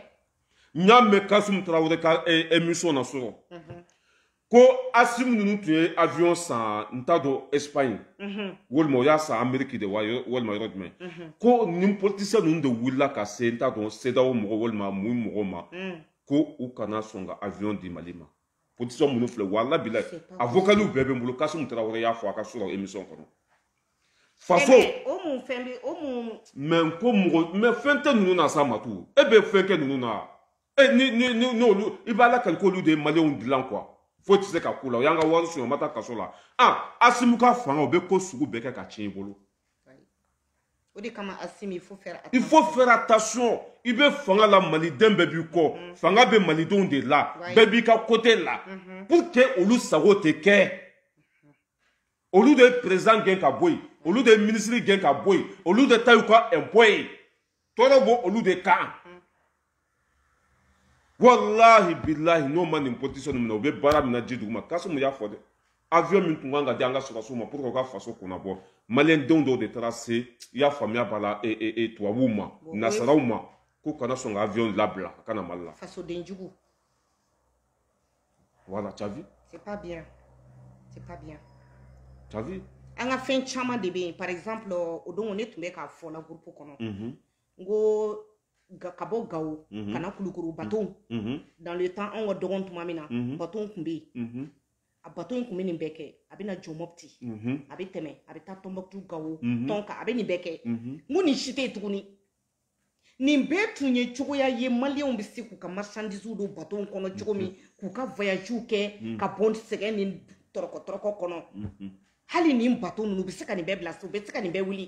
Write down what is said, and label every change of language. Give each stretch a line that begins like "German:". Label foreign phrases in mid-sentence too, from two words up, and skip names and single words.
Bambara: N y'a mɛn Kasum Tarawele ka émission na sɔrɔ ko Assimi ninnu tun ye avion san n t'a dɔn Espagne walima o y'a san Amérique de walima yɔrɔ jumɛn ko nin politicien ninnu de wulila ka se n t'a dɔn CEDEAO mɔgɔ walima mun mɔgɔ ma ko u kana sɔn ka avion di Mali ma politicien minnu filɛ
Arabic: والله بالله
Bambara: avocats bɛɛ bɛ n bolo Kasum Tarawele y'a fɔ a ka sɔrɔ émission kɔnɔ faso mais ko mɔgɔ mais fɛn tɛ ninnu na sa Matu e bɛ fɛn kɛ ninnu na n'olu i b'a lakali k'olu de ye maliyɛnw dilan quoi.
French: Faut que tu sais
Bambara: k'u la o y'an ka wari suɲɛ o ma taa kaso la Assimi ka fanga o bɛ ko sugu bɛɛ kɛ ka tiɲɛ i bolo. O de kama Assimi
French: il faut faire attention
Bambara: i bɛ fanga la maliden bɛɛ b'i kɔ fanga bɛ malidenw de la bɛɛ b'i ka côté la
French: pour que
Bambara: olu sago tɛ kɛ olu de ye président gɛn ka bɔ yen olu de ye ministre gɛn ka bɔ yen olu de ta y'u ka impôt ye tɔɔrɔ bɔ olu de kan.
Arabic: والله بالله
Bambara: n'o ma nin politicien ninnu minɛ u bɛ baara min na ji duguma Kasimu y'a fɔ dɛ avion min tun kan ka di an ka sɔrɔdasiw ma
French: pour que
Bambara: u ka faso kunna bɔ maliyɛndenw dɔw de taara se i y'a faamuya b'a la tubabuw ma nasaraw ma k'u kana sɔn ka avion labila a kana Mali la. Fasoden jugu.
French: Voilà tu as vu. C'est pas bien. Tu as vu.
Bambara: An ka fɛn caman de bɛ yen
French: par exemple
Bambara: o don ne tun bɛ k'a fɔ la groupe kɔnɔ n ko ka bɔ Gawo ka na Kulukoro
French: bateau dans le
Bambara: temps anw ka dɔgɔn tuma min na bateau tun bɛ yen a bateau in tun bɛ nin bɛɛ kɛ a bɛ na jɔ Mopti a bɛ tɛmɛ a bɛ taa Tɔnbɔkutu Gawo Tɔnka a bɛ nin bɛɛ kɛ n ko nin si tɛ yen tuguni nin bɛɛ tun ye cogoya ye maliyɛnw bɛ se k'u ka marchandise don bateau kɔnɔ cogo min k'u ka voyage kɛ ka bɔ sɛgɛn ni tɔrɔkɔ kɔnɔ hali nin bateau ninnu u bɛ se ka nin bɛɛ bila so u bɛ se ka nin bɛɛ wuli.